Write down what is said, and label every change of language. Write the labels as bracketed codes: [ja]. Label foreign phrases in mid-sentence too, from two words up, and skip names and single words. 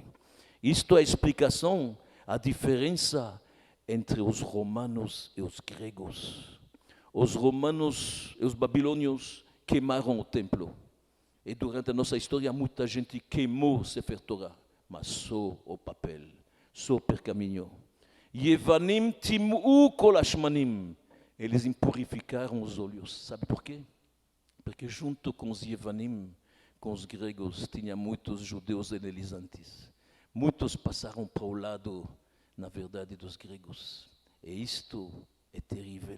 [pt] Isto é a explicação, a diferença entre os romanos e os gregos. Os romanos e os babilônios queimaram o templo. E durante a nossa história, muita gente queimou Sefer Torah, mas só o papel, só o pergaminho. [he] יוונים טמאו כל השמנים. [pt] Eles impurificaram os olhos. Sabe por quê? Porque junto com os Yevanim, com os gregos, tinha muitos judeus helenistas. Muitos passaram para o lado, na verdade, dos gregos. E isto é terrível.